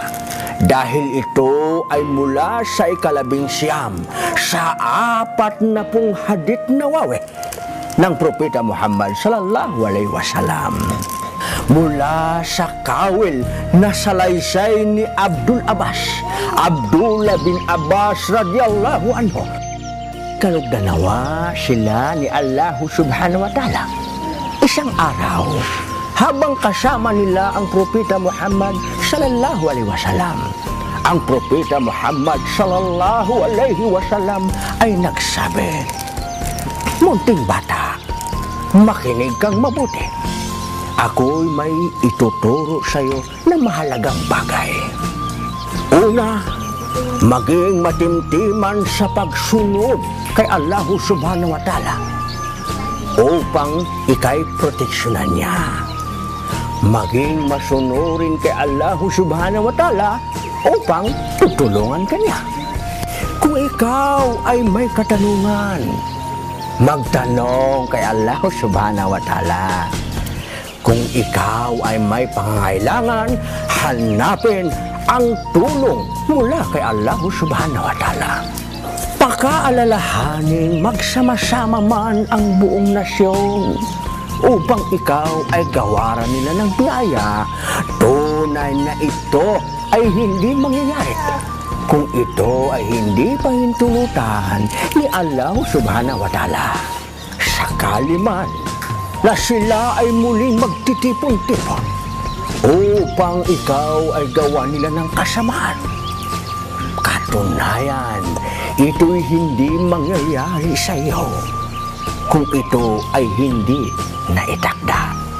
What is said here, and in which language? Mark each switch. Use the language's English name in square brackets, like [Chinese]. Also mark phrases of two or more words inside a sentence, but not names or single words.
[Filipino] Dahil ito ay mula sa ika-11 sa 40 hadith na wawe ng Propeta Muhammad [Arabic] صلى الله عليه وسلم. [Filipino] Mula sa kawil na salaysay ni Abdullah bin Abbas [Arabic] رضي الله عنه. [Filipino] Kalugdanawa sila ni Allah [Arabic] سبحانه وتعالى. [Filipino] Isang araw, habang kasama nila ang Propeta Muhammad [Arabic] صلى الله عليه وسلم, [Filipino] ang Propeta Muhammad [Arabic] صلى الله عليه وسلم [Filipino] ay nagsabi, "Munting bata, makinig kang mabuti. Ako'y may ituturo sa iyo na mahalagang bagay. Una, maging matimtiman sa pagsunod kay Allah [Arabic] سبحانه وتعالى [Filipino] upang ika'y proteksyonan niya. Maging masunurin kay Allah [Arabic] سبحانه وتعالى [Filipino] upang tutulungan ka niya. Kung ikaw ay may katanungan, magtanong kay Allah [Arabic] سبحانه وتعالى. [Filipino] Kung ikaw ay may pangangailangan, hanapin ang tulong mula kay Allah [Arabic] سبحانه وتعالى. [Filipino] Pakaalalahanin magsama-sama man ang buong nasyon upang ikaw ay gawaran nila ng biyaya. Tunay na ito ay hindi mangyayari kung ito ay hindi pahintulutan ni Allah [Arabic] سبحانه وتعالى. [Filipino] Sakali man na sila ay muling magtitipon-tipon upang ikaw ay gawa nila ng kasamaan. Katunayan, ito'y hindi mangyayari sa iyo kung ito ay hindi naitakda.